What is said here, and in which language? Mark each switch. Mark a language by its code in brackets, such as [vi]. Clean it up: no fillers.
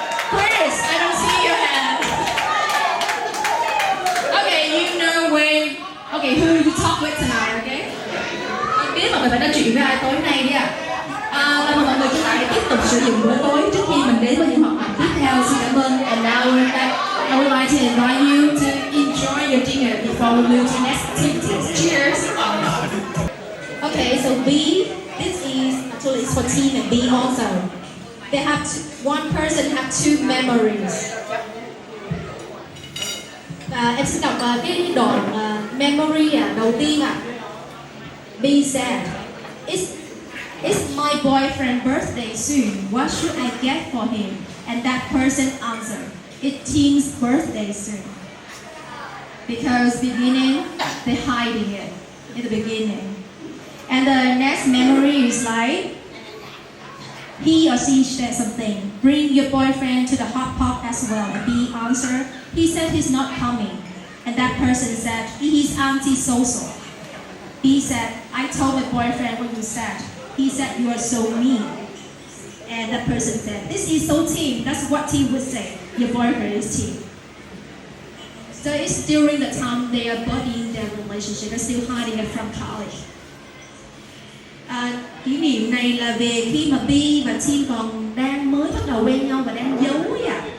[en] Chris, I don't see your hand. Okay, you know where. Okay, who you talk with tonight, okay? [vi] Em biết mà mình phải nói chuyện với ai tối nay đi ạ. Là mọi người chúng ta hãy tiếp tục sử dụng bữa tối trước khi mình đến với những hoạt động tiếp theo. Xin cảm ơn. [en] And now we're back. I would like to invite you to enjoy your dinner before we move to next activities. Cheers. Okay, so B, this is actually it's for team and B also. They have one person have two memories. [vi] Và em xin đọc cái đoạn memory đầu tiên ạ. [en] B said, It's my boyfriend's birthday soon. What should I get for him? And that person answered, It's Tim's birthday soon. Because beginning, they're hiding it in the beginning. And the next memory is like, he or she said something, bring your boyfriend to the hot pot as well. And he answered, he said he's not coming. And that person said, he's anti-social. He said, I told my boyfriend what you said. He said, you are so mean. And that person said, this is so Tim. That's what Tim would say. Your boyfriend is Tim. So it's during the time they are budding their relationship. They're still hiding it from college. [vi] Kỷ niệm này là về khi mà Bi và Tim còn đang mới bắt đầu quen nhau và đang giấu ấy ạ.